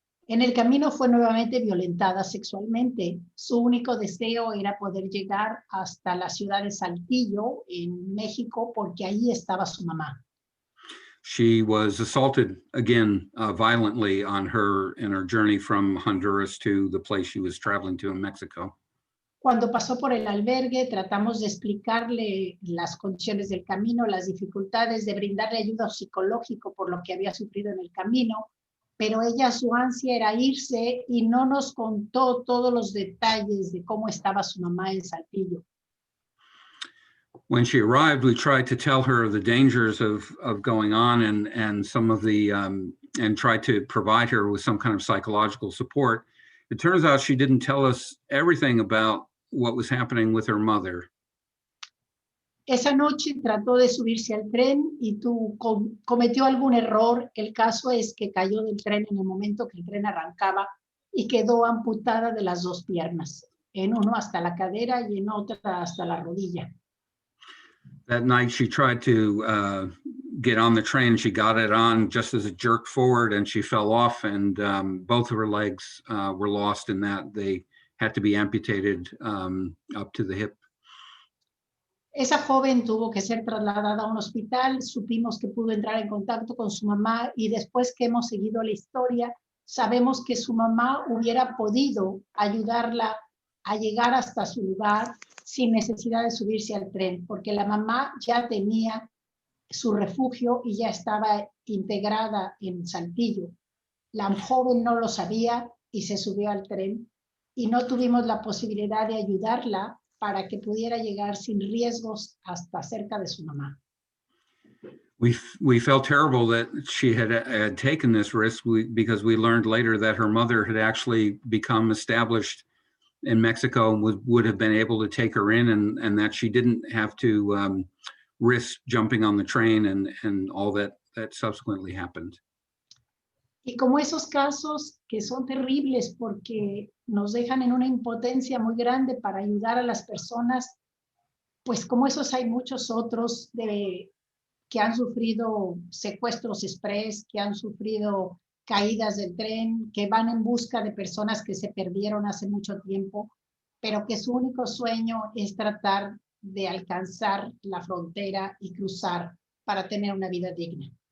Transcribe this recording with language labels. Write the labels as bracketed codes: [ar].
[es] En el camino fue nuevamente violentada sexualmente. Su único deseo era poder llegar hasta la ciudad de Saltillo, en México, porque ahí estaba su mamá. [en] She was assaulted again violently in her journey from Honduras to the place she was traveling to in Mexico. [es] Cuando pasó por el albergue, tratamos de explicarle las condiciones del camino, las dificultades, de brindarle ayuda psicológica por lo que había sufrido en el camino, pero ella, su ansia era irse y no nos contó todos los detalles de cómo estaba su mamá en Saltillo. [en] When she arrived, we tried to tell her the dangers of going on and some of the and tried to provide her with some kind of psychological support. It turns out she didn't tell us everything about what was happening with her mother. [es] Esa noche trató de subirse al tren y cometió algún error. El caso es que cayó del tren en el momento que el tren arrancaba y quedó amputada de las dos piernas, en uno hasta la cadera y en otra hasta la rodilla. [en] That night she tried to get on the train. She got it on just as it jerked forward and she fell off, and both of her legs were lost in that. They had to be amputated up to the hip. [es] Esa joven tuvo que ser trasladada a un hospital. Supimos que pudo entrar en contacto con su mamá y después que hemos seguido la historia, sabemos que su mamá hubiera podido ayudarla a llegar hasta su lugar sin necesidad de subirse al tren, porque la mamá ya tenía su refugio y ya estaba integrada en Saltillo. La joven no lo sabía y se subió al tren y no tuvimos la posibilidad de ayudarla para que pudiera llegar sin riesgos hasta cerca de su mamá. [en] We felt terrible that she had taken this risk because we learned later that her mother had actually become established in Mexico and would have been able to take her in, and that she didn't have to risk jumping on the train and all that subsequently happened. [es] Y como esos casos que son terribles porque nos dejan en una impotencia muy grande para ayudar a las personas, pues como esos hay muchos otros que han sufrido secuestros express, que han sufrido caídas del tren, que van en busca de personas que se perdieron hace mucho tiempo, pero que su único sueño es tratar de alcanzar la frontera y cruzar para tener una vida digna.